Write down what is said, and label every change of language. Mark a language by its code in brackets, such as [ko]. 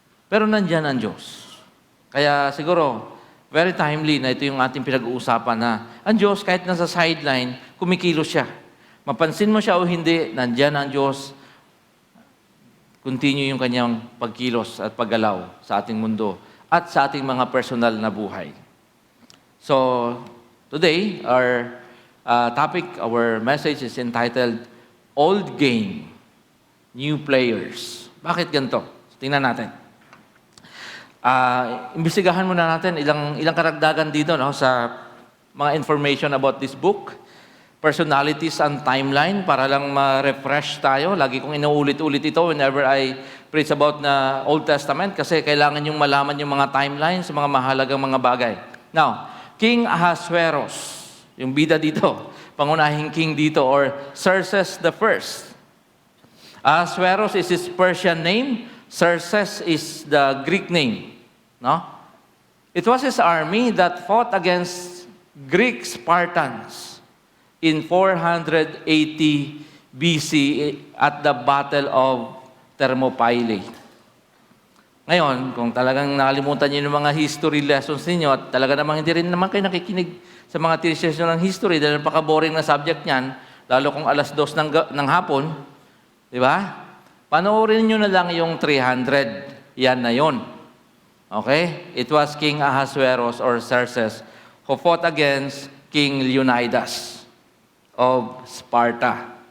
[tl] Pero nandyan ang Diyos. Kaya siguro, [en] very timely [tl] na ito yung ating pinag-uusapan na ang Diyos, kahit nasa sideline, kumikilos siya. Mapansin mo siya o hindi, nandyan ang Diyos. continue yung kanyang pagkilos at paggalaw sa ating mundo at sa ating mga personal na buhay. [en] So, today, our our message is entitled, Old Game, New Players. [tl] Bakit ganito? Tingnan natin. Imbestigahan muna natin ilang karagdagan dito, no, sa mga information about this book, personalities and timeline, para lang ma-refresh tayo. Lagi kong inuulit-ulit ito [en] whenever I preach about [tl] na Old Testament kasi kailangan yung malaman yung mga timelines, mga mahalagang mga bagay. Now, King Ahasuerus, yung bida dito, pangunahing king dito, or Xerxes the First. [en] Ahasuerus is his Persian name. Xerxes is the Greek name. [tl] No? [en] It was his army that fought against Greek Spartans in 480 BC at the Battle of Thermopylae. [tl] Ngayon, kung talagang nakalimutan niyo yung mga history lessons ninyo at talaga namang hindi rin naman kayo nakikinig sa mga teachers ng history dahil napaka-boring na subject niyan, lalo kung 2:00 ng hapon, di ba? Panoorin nyo na lang yung 300. Yan na yon. Okay? [en] It was King Ahasuerus or Xerxes who fought against King Leonidas of Sparta.